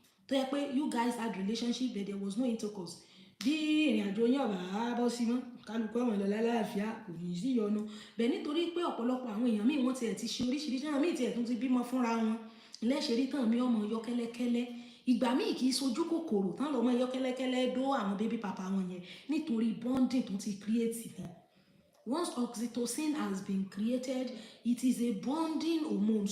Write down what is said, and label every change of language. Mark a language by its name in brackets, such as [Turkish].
[Yoruba] tó yẹ pé [English] you guys had relationship but there was no intercourse. [Yoruba] Bí ìrìn àjò yín ọ̀bà bọ́ sí mọ́ kálukú ọmọ ìlọ́lá láàfíà kò ní sí yọnu bẹ́ẹ̀ nítorí pé ọ̀pọ̀lọpọ̀ àwọn èèyàn míì wọ́n tiẹ̀ ti ṣe oríṣiríṣi àwọn míì tiẹ̀ tún ti bímọ fúnra wọn lẹ́ṣẹ̀rí tán mi ọmọ yọ kẹ́lẹ́kẹ́lẹ́ ìgbà míì kì í sojú kòkòrò tán lọ́mọ yọ kẹ́lẹ́kẹ́lẹ́ dó àwọn bébí papa wọn yẹn nítorí bonding tó ti create wọn. [English] Once oxytocin has been created, it is a bonding hormone.